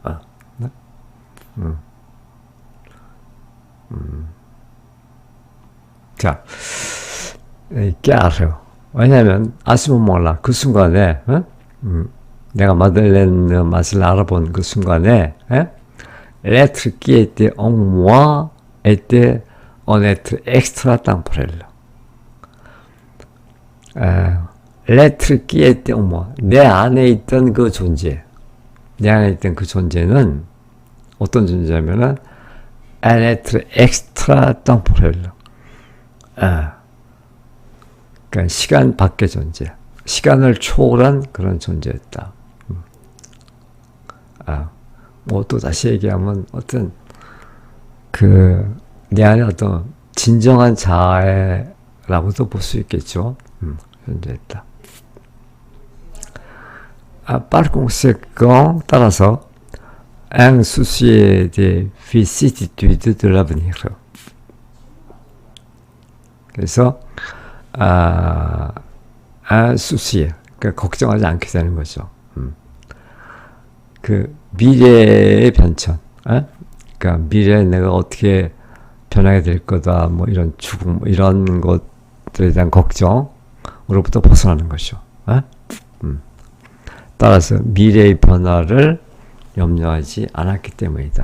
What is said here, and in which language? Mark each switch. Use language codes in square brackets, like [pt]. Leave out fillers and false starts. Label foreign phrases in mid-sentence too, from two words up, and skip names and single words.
[ko] 자, 깨알아요. 왜냐하면 아시면 몰라. 그 순간에 내가 마들렌 맛을 알아본 그 순간에 [fr] l'être qui était en moi était un être extra temporel. l'être qui était en moi, [ko] 내 안에 있던 그 존재, 내 안에 있던 그 존재는 어떤 존재냐면은 [fr] un être extra temporel. [ko] 그러니까 시간 밖의 존재, 시간을 초월한 그런 존재였다. 뭐 또 다시 얘기하면 어떤 내 안에 어떤 진정한 자아라고도 볼 수 있겠죠. 존재했다. [fr] par conséquent, 따라서 un souci des vicissitudes de l'avenir. 그래서 un souci, [ko] 그러니까 걱정하지 않게 되는 거죠. 그 미래의 변천, 그러니까 미래에 내가 어떻게 변하게 될 거다, 뭐 이런 죽음, 뭐 이런 것들에 대한 걱정으로부터 벗어나는 거죠. 따라서 미래의 변화를 염려하지 않았기 때문이다.